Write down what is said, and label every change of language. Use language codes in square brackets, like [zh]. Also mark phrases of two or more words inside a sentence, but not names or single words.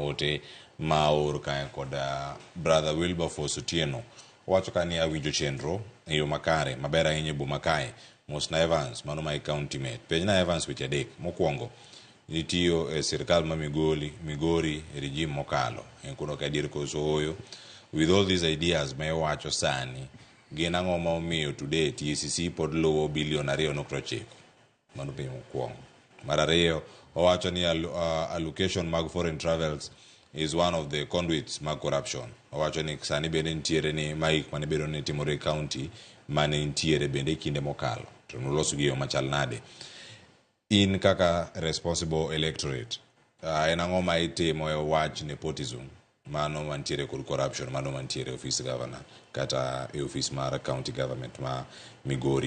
[luo] ote maor ka kod brother Wilberforce Otieno wacho ka ni awinjo chenro e yo makare maber ahinya boma kae Mosna Evans mano mai county mate penjna Evans weche adek mokwongo nitiyo e sirkal ma Migori regime mokalo en kuno ka dir koso hoyo [en] with all these ideas [luo] may wacho sani gin ang'o ma omiyo today TCC pod luwo bilion 2.9 mano pe mokwongo. Mar ariyo owacho ni allocation mag [en] foreign travels is one of the conduits [luo] mag corruption. Owacho ni sani bende ntiere ni maik mane bedo ni timore county mane ntiere bende kinde mokalo to noloso gi yo machal nade. In kaka [en] responsible electorate [luo] en ang'o ma itimo e wach nepotism mano mantiere kod corruption mano mantiere [en] office governor [luo] kata e office mar [en] county government [luo] ma Migori.